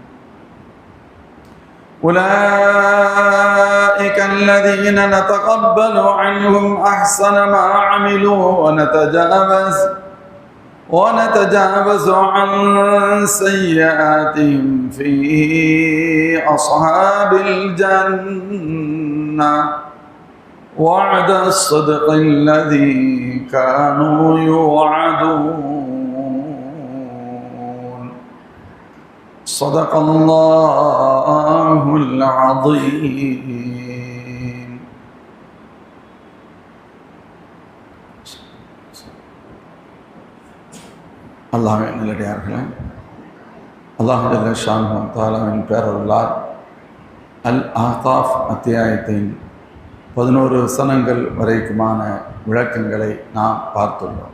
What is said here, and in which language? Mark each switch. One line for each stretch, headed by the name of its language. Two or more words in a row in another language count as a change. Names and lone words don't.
Arabic: أولئك الذين نتقبل عنهم أحسن ما عملوا ونتجاوز عن سيئاتهم في أصحاب الجنة وعد الصدق الذي كانوا يوعدون. صدق الله العظيم.
Tamil: அல்லாஹ்வின் நல்லடியார்களே,
Arabic: الله جل شأنه
Tamil: தஆலாவின் பேரருளால் அல் ஆகாஃப் அத்தியாயத்தின் 11 வசனங்கள் வரைக்குமான விளக்கங்களை நாம் பார்த்துள்ளோம்.